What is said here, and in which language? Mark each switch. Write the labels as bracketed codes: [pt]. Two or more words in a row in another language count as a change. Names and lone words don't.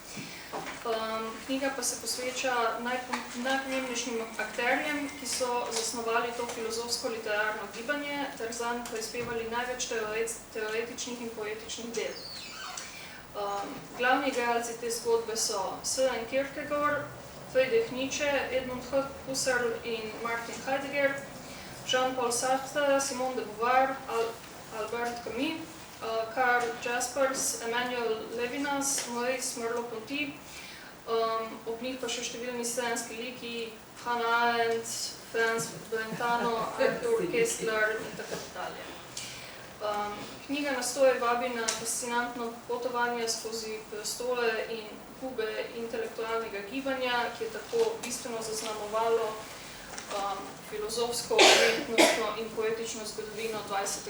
[sl] Knjiga pa se posveča najpomembnejšim akterjem, ki so zasnovali to filozofsko-literarno gibanje ter zanj prispevali največ teoretičnih in poetičnih del. Glavni igralci te zgodbe so Søren Kierkegaard, Friedrich Nietzsche, Edmund Husserl in Martin Heidegger, Jean-Paul Sartre, Simone de Beauvoir, Albert Camus, Karl Jaspers, Emmanuel Levinas, Maurice Merleau-Ponty, ob njih pa še številni slovenski liki, Hannah Arendt, Franz Brentano, Arthur Koestler in tako dalje. Knjiga nas torej vabi na fascinantno potovanje skozi prostore in gube intelektualnega gibanja, ki je tako bistveno zaznamovalo filozofsko, umetnostno in poetično zgodovino 20.